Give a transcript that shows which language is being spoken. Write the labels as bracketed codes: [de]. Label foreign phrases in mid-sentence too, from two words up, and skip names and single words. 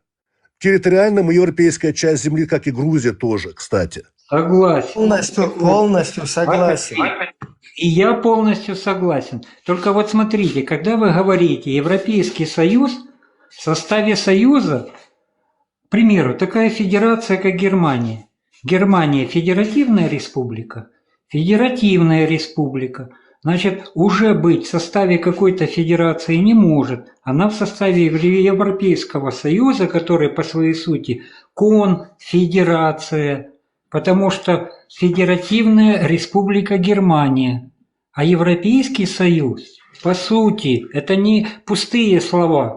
[ru] Территориально мы европейская часть земли, как и Грузия тоже, кстати. Согласен. Полностью согласен. И я полностью согласен. Только вот смотрите, когда вы говорите Европейский Союз, в составе Союза, к примеру, такая федерация, как Германия. Германия – федеративная республика. Федеративная республика. Значит, уже быть в составе какой-то федерации не может. Она в составе Европейского Союза, который по своей сути конфедерация, потому что федеративная республика Германия. А Европейский Союз, по сути, это не пустые слова.